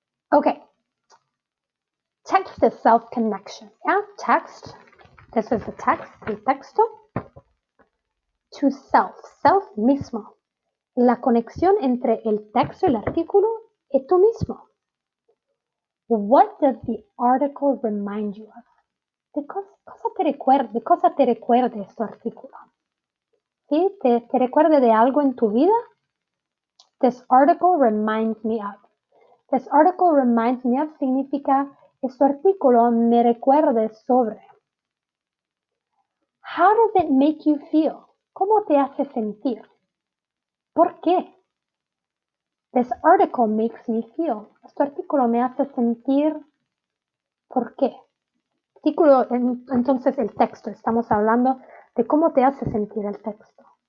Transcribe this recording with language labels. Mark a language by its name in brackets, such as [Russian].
[English] Ok. Text is self-connection, ¿ya? Text, this is the text, [Spanish] el texto. [English] To self, self mismo. [Spanish] La conexión entre el texto y el artículo y tú mismo. [English] What does the article remind you of? [Spanish] ¿De cosa te recuerda este artículo? ¿Sí? ¿Te recuerda de algo en tu vida? [English] This article reminds me of. This article reminds me of [Spanish] significa este artículo me recuerda sobre. [English] How does it make you feel? [Spanish] ¿Cómo te hace sentir? ¿Por qué? [English] This article makes me feel. [Spanish] Este artículo me hace sentir. ¿Por qué? Artículo, entonces el texto. Estamos hablando de cómo te hace sentir el texto.